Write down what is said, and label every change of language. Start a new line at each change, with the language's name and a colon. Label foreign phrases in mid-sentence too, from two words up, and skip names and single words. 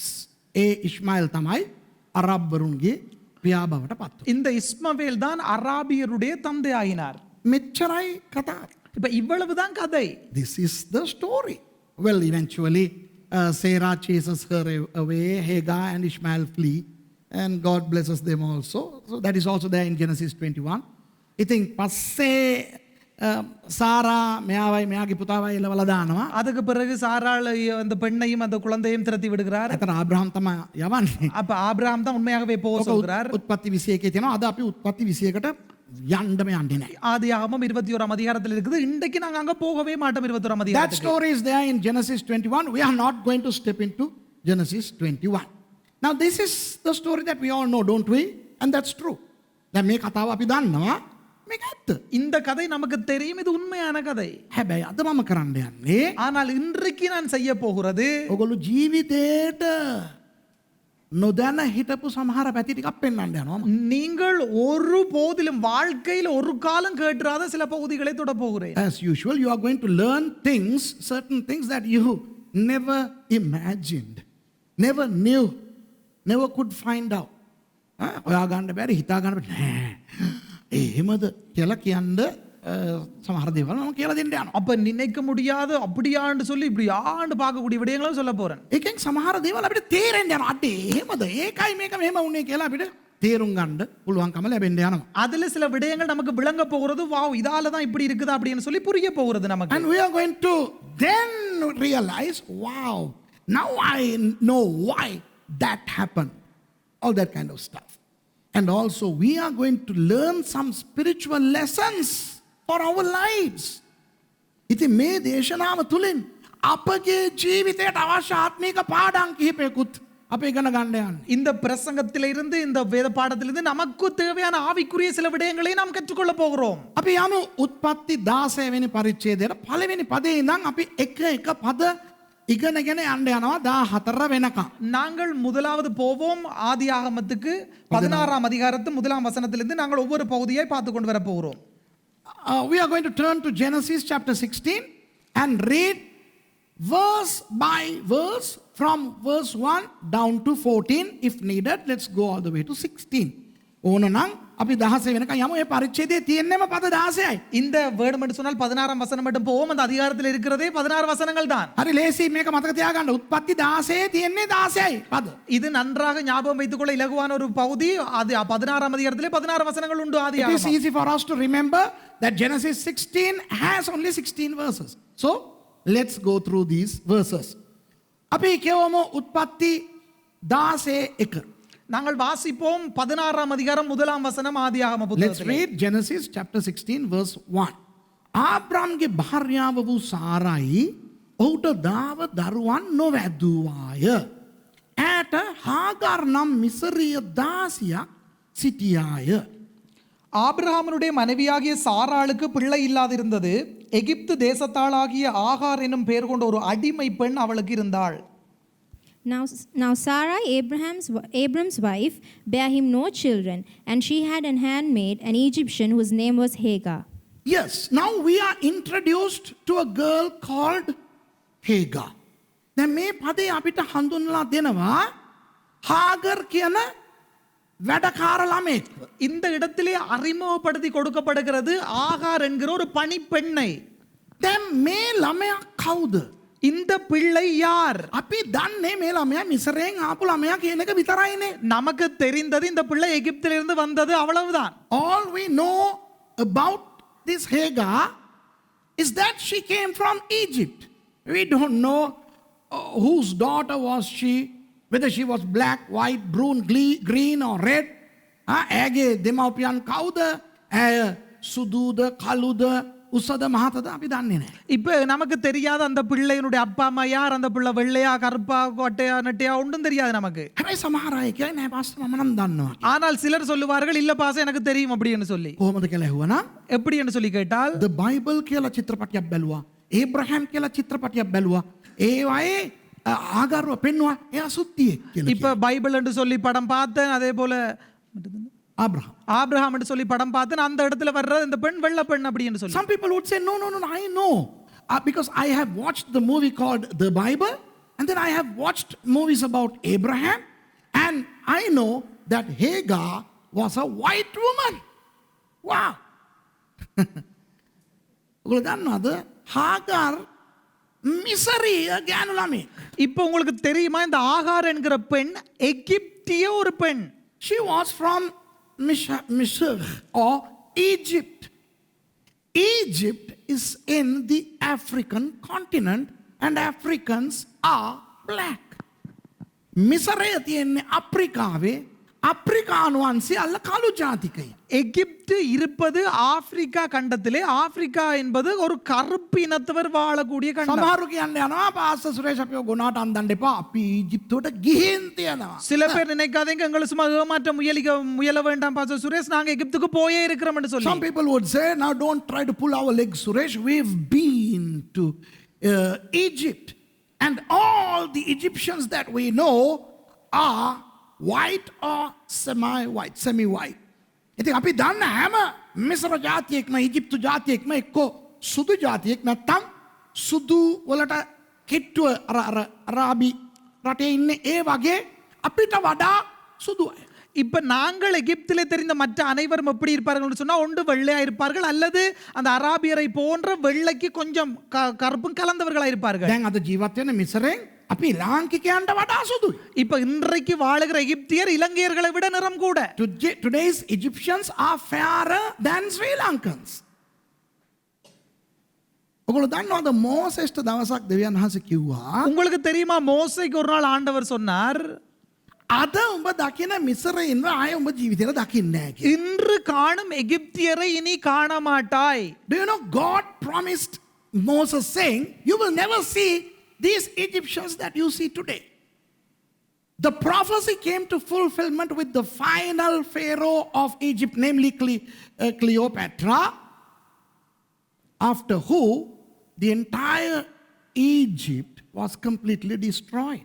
Sinhala: Ishmael තමයි අරබ්වරුන්ගේ පියා බවට පත් වුණා.
Tamil: இந்த இஸ்மவேல் தான் அராபியருடைய தந்தை ஆகினார்.
Sinhala: මෙච්චරයි කතාව.
Tamil: இப்ப இவ்வளவுதான் கதை.
English: This is the story. Well, eventually Sarah chases her away, Hagar and Ishmael flee, and God blesses them also. So that is also there in Genesis 21.
Sinhala: ඉතින් පස්සේ சாரா මෙයාවයි මෙයාගේ පුතාවයි එලවලා දානවා.
Tamil: அதுக்கு பிறகு சாராள் அந்த பெண்ணையும் அந்த குழந்தையும் திரட்டி விடுகிறார்.
Sinhala: එතන ආබ්‍රහම් තමයි යවන්නේ.
Tamil: அப்ப ஆபிரகாம் தான் உண்மையாகவே போக சொல்கிறார்.
Sinhala: උත්පත්ති 21 තියෙනවා. අද අපි උත්පත්ති 21ට යන්නම යන්නේ නැහැ.
Tamil: ஆதியாகமம் 21ஆம் அதிகாரத்தில் இருக்குது. இன்றைக்கு நாங்க அங்க போகவே மாட்டோம் 21ஆம்
English: That
Tamil: அதிகாரத்துக்கு.
English: story is there in Genesis 21. We are not going to step into Genesis 21. Now this is the story that we all know, don't we? And that's true.
Sinhala: දැන් මේ කතාව අපි දන්නවා. මේක ඇත්ත.
Tamil: இந்த கதை நமக்கு தெரியும், இது உண்மையான கதை.
Sinhala: හැබැයි අද මම කරන්න යන්නේ
Tamil: ஆனால் இன்றைக்கு நான் செய்ய போகிறது
Sinhala: ඔගොල්ලෝ ජීවිතේට නොදැන හිටපු සමහර පැති ටිකක් පෙන්වන්න යනවා.
Tamil: நீங்கள் ஒரு போதிலும் வாழ்க்கையில் ஒரு காலம் கேட்டுறாத சில பகுதிகளை தொட போகிறேன்.
English: As usual, you are going to learn things, certain things that you never imagined, never knew, never could find out.
Sinhala: ඔයා ගන්න බැරි හිතා ගන්න බැරි නෑ. එහෙමද කියලා කියන්න සමහර දේවල් මම කියලා දෙන්න යනවා.
Tamil: அப்ப நினைக்க முடியாது அப்படியான்னு சொல்லி இப்படியான்னு பார்க்கக்கூடிய விடயங்களும் சொல்ல போறேன்.
Sinhala: ඒකෙන් සමහර දේවල් අපිට තේරෙන්න යනවා. අඩේ එහෙමද? ඒකයි මේක මෙහෙම වුනේ කියලා අපිට තේරුම් ගන්න පුළුවන්කම ලැබෙන්න යනවා.
Tamil: அதுல சில விடயங்கள் நமக்கு விளங்க போகிறது. வாவ், இதால தான் இப்படி இருக்குதா அப்படின்னு சொல்லி புரிய போகிறது நமக்கு.
English: And we are going to then realize, wow, now I know why that happened. All that kind of stuff. And also we are going to learn some spiritual lessons for our lives.
Sinhala: ඉතින් මේ දේශනාව තුලින් අපගේ ජීවිතයට අවශ්‍ය ආත්මික පාඩම් කිහිපයකුත් අපි ඉගෙන ගන්න යන්නේ.
Tamil: இந்த பிரசங்கத்திலிருந்து இந்த வேத பாடத்திலிருந்து நமக்கு தேவையான ஆவிக்குரிய சில விடயங்களை நாம் கற்றுக்கொள்ள போகிறோம்.
Sinhala: අපි යමු උත්පත්ති 16 වෙනි පරිච්ඡේදයට පළවෙනි පදේ ඉඳන් අපි එක එක පද ඉගෙනගෙන යන්න යනවා 14 වෙනකම්.
Tamil: நாங்கள் முதலாவது போவோம் ஆதியாகமத்துக்கு 16ஆம் அதிகாரத்து முதலாம் வசனத்திலிருந்து நாங்கள் ஒவ்வொரு பகுதியை பார்த்து கொண்டு வர போகிறோம்.
English: We are going to turn to Genesis chapter 16 and read verse by verse from verse 1 down to 14 if needed. Let's go all the way to 16.
Sinhala: ඕනනම් අපි 16 වෙනකන් යමු. මේ පරිච්ඡේදයේ තියෙන්නම පද 16යි.
Tamil: இந்த வேர்டு மட்டும் சொன்னால் 16ஆம் வசனம் மட்டும் போவோம். அந்த அதிகாரத்தில் இருக்கிறதே 16 வசனங்கள் தான்.
Sinhala: හරි ලේසි මේක මතක තියාගන්න. උත්පත්ති 16 තියෙන්නේ 16යි පද.
Tamil: இது நன்றாக ஞாபகம் வைத்துக் கொள்ள இலகுவான ஒரு பகுதி. அது 16ஆம் அதிகாரத்திலே 16 வசனங்கள் உண்டு
English: It is
Tamil: ஆதியாகமம்.
English: easy for us to remember that Genesis 16 has only 16 verses. So let's go through these verses.
Sinhala: අපි කියවමු උත්පත්ති 16:1.
Tamil: நாங்கள் வாசிப்போம் 16ஆம் அதிகாரம் முதலாம் வசனம் ஆதியாகம
English: Let's
Tamil: புத்தகத்திலே.
English: read Genesis chapter 16 verse 1.
Sinhala: ආබ්‍රාම්ගේ භාර්යාව වූ සාරයි ඔහුට දාව දරුවන් නොවැදුවාය. ඈට හාගාර් නම් මිසරිය දාසියක් සිටියාය.
Tamil: ஆபிரகாமனுடைய மனைவியாகிய சாராளுக்கு பிள்ளை இல்லாதிருந்தது. எகிப்து தேசத்தாளாகிய ஆகார் என்னும் பெயர் கொண்ட ஒரு அடிமை பெண் அவளுக்கு இருந்தாள்.
English: Now Sarai, Abram's wife, bare him no children, and she had an handmaid, an Egyptian, whose name was Hagar. Yes, now we are introduced to a girl called Hagar.
Sinhala: දැන් මේ පදේ අපිට හඳුන්වලා දෙනවා හාගර් කියන වැඩකාර ළමෙක්.
Tamil: இந்த இடத்திலே அறிமுகப்படுத்தி கொடுக்கப்படுகிறது ஆகார் என்கிற ஒரு பணிப்பெண்ணை.
Sinhala: දැන් මේ ළමයා කවුද?
Tamil: இந்த பிள்ளை யார்?
Sinhala: අපි දන්නේ මේ ළමයා මිසරයෙන් ආපු ළමයා කියන එක විතරයිනේ.
Tamil: நமக்கு தெரிந்தது இந்த பிள்ளை எகிப்திலிருந்து வந்தது, அவ்வளவுதான்.
English: All we know about this Hagar is that she came from Egypt. We don't know whose daughter was she, whether she was black, white, brune, green or red.
Sinhala: ඇගේ දෙමව්පියන් කවුද? ඇය සුදුද, කළුද, උසද, මහතද අපි දන්නේ නැහැ.
Tamil: இப்ப நமக்கு தெரியாத அந்த பிள்ளையினுடைய அப்பா அம்மா யார், அந்த பிள்ளை வெள்ளையா கருப்பா கொட்டையா நெட்டையா ஒன்றும் தெரியாது நமக்கு.
Sinhala: හැබැයි සමහර අය කියන්නේ නෑ පාස්ටර් මම නම් දන්නවා.
Tamil: ஆனால் சிலர் சொல்லுவார்கள் இல்ல பாச எனக்கு தெரியும் அப்படின்னு சொல்லி.
Sinhala: කොහොමද කියලා ඇහුවනම්
Tamil: எப்படி என்று சொல்லி கேட்டால்
Sinhala: The Bible කියලා චිත්‍රපටයක් බැලුවා. ඒබ්‍රහම් කියලා චිත්‍රපටයක් බැලුවා. ඒවායේ ආගාරව පෙන්නවා. එයා සුද්ධියෙක් කියලා.
Tamil: இப்ப பைபிள் என்று சொல்லி படம் பார்த்தேன், அதே போல Abraham. ஆபிரகாம் என்று சொல்லி படம் பார்த்தேன், அந்த இடத்துல வர்ற இந்த பெண் வெள்ளை பெண் அப்படின்னு சொல்லி.
English: Some people would say, no, I know. Because I have watched the movie called The Bible, and then I have watched movies about Abraham, and I know that Hagar was a white woman.
Sinhala: Wow. ඔගොල්ලෝ දන්නවද? හාගාර් මිසරිය ගෑනු ළමෙක්.
Tamil: இப்போ உங்களுக்கு தெரியுமா இந்த ஆகார் என்கிற பெண் எகிப்திய ஒரு பெண்.
English: She was from Misr or Egypt. Egypt is in the African continent and Africans are black.
Sinhala: මිසරය තියෙන්නේ අප්‍රිකාවේ. අප්‍රිකානුවන්සේ අල්ල කළු ජාතිකයි.
Tamil: எகிப்து இருப்பது ஆப்பிரிக்கா கண்டத்திலே. ஆப்பிரிக்கா என்பது ஒரு கருப்பு இனத்தவர் வாழக்கூடிய கண்டம்.
Sinhala: සමහරු කියන්නේ යනවා පාස්ටර් සුරේෂ් අපිව ගොනාට අන්දන්න එපා. අපි ඊජිප්තුවට ගිහින් තියෙනවා.
Tamil: சில பேர் நினைக்காதீங்க எங்களை சும்மா ஏமாற்ற முயல வேண்டாம் பாஸ்டர் சுரேஷ், நாங்க எகிப்துக்கு போயே இருக்கிறோம் என்று சொல்லி.
English: Some people would say, now don't try to pull our legs, Suresh. We've been to Egypt, and all the Egyptians that we know are white or semi-white.
Sinhala: ඉතින් අපි දන්න හැම මිසර ජාතියෙක්ම ඊජිප්තු ජාතියෙක්ම එක්කෝ සුදු ජාතියෙක් නැත්තම් සුදු වලට කිට්ටුව අරාබි රටේ ඉන්නේ ඒ වගේ අපිට වඩා සුදු අය.
Tamil: இப்ப நாங்கள் எகிப்திலே தெரிந்த மற்ற அனைவரும் எப்படி இருப்பார்கள் சொன்னா ஒன்று வெள்ளையா இருப்பார்கள் அல்லது அந்த அராபியரை போன்ற வெள்ளைக்கு கொஞ்சம் கருப்பும் கலந்தவர்களா இருப்பார்கள்.
Sinhala: දැන් අද ජීවත් වෙන මිසරෙන් අපි ලාංකිකයන්ට වඩා සුදුයි.
Tamil: இப்ப இன்றைக்கு வாழுகிற எகிப்தியர் இலங்கையர்களை விட நிறம் கூட.
English: Today's Egyptians are fairer than Sri Lankans.
Sinhala: ඔගොල්ලෝ දන්නවද මෝසෙස්ට දවසක් දෙවියන් වහන්සේ කිව්වා
Tamil: உங்களுக்கு தெரியுமா மோசேக்கு ஒரு நாள் ஆண்டவர் சொன்னார்,
Sinhala: අද උඹ දකින මිසරයින්ව ආය උඹ ජීවිතේට දකින්නේ නැහැ කියලා.
Tamil: இன்று காணும் எகிப்தியரை இனி காண மாட்டாய்.
English: Do you know God promised Moses saying you will never see these Egyptians that you see today. The prophecy came to fulfillment with the final Pharaoh of Egypt, namely Cleopatra, after who the entire Egypt was completely destroyed.